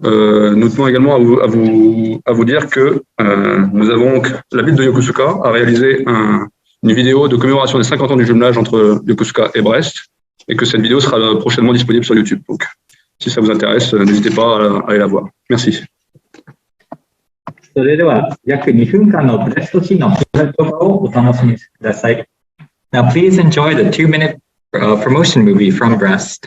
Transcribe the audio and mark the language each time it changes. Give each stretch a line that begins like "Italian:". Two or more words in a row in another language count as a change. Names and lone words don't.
French: Nous tenons également à vous dire que la ville de Yokosuka a réalisé une vidéo de commémoration des 50 ans du jumelage entre Yokosuka et Brest, et que cette vidéo sera prochainement disponible sur YouTube. Donc, si ça vous intéresse, n'hésitez pas à aller la voir. Merci.
Japanese: それでは約2分間のブレスト市のプレゼントをお楽しみください。
English: Now please enjoy the 2-minute promotion movie from Brest.